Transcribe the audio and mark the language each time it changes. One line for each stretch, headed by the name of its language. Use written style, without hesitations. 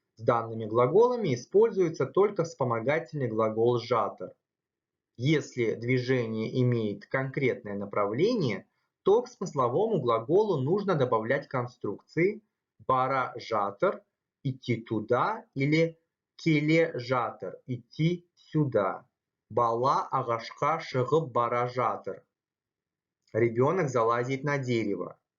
Russian: С данными глаголами используется только вспомогательный глагол «жатыр». Если движение имеет конкретное направление, то к смысловому глаголу нужно добавлять конструкции «бара жатыр» – идти туда или «келе жатыр» – идти сюда.
Kazakh: Бала ағашқа шығып бара жатыр.
Russian: Ребенок залазит на дерево.